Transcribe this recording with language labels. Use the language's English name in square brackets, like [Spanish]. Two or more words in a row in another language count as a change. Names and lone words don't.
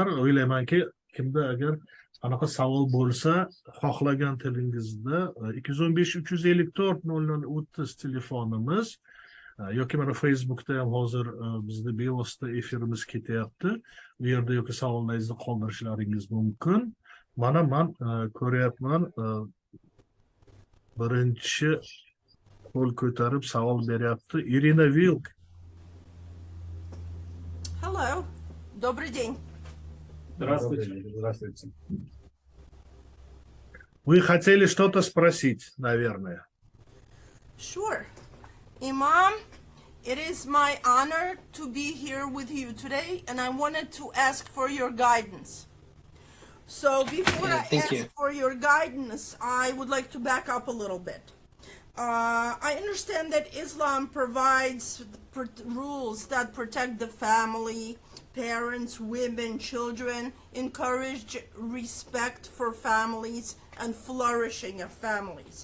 [Uzbek] O'ylaymanki, kimda agar anaqa savol bo'lsa, xohlagan tilingizda 215 354 0030 telefonimiz yoki mana Facebookda ham hozir bizni bevosita efirimiz ketyapti. Bu yerda yoki savollaringizni qoldirishlaringiz mumkin. Mana men ko'ryapman birinchi qo'l ko'tarib savol beryapti Irina Вильк. [Russian] Hello. Добрый день. Здравствуйте. Вы хотели что-то спросить, наверное. [English] Sure. Imam, it is my honor to be here with you today, and I wanted to ask for your guidance. So before I ask for your guidance, I would like to back up a little bit. I understand that Islam provides rules that protect the family, parents, women, children, encourage respect for families and flourishing of families.